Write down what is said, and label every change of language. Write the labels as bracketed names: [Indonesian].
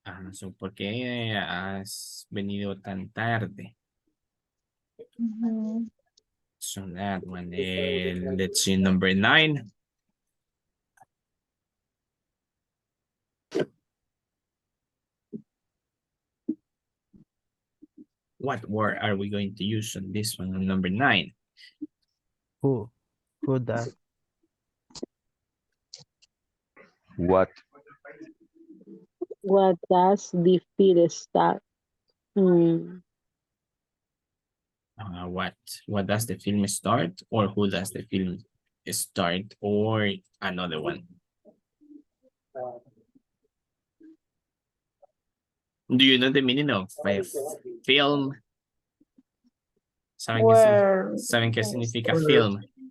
[Spanish] So ¿por qué has venido tan tarde? [English] So that one, let's see number 9. What word are we going to use on this one, on number 9? Who does? What? What does the film start? What does the film start, or who does the film start, or another one? Do you know the meaning of film? [Spanish] ¿Saben qué significa film?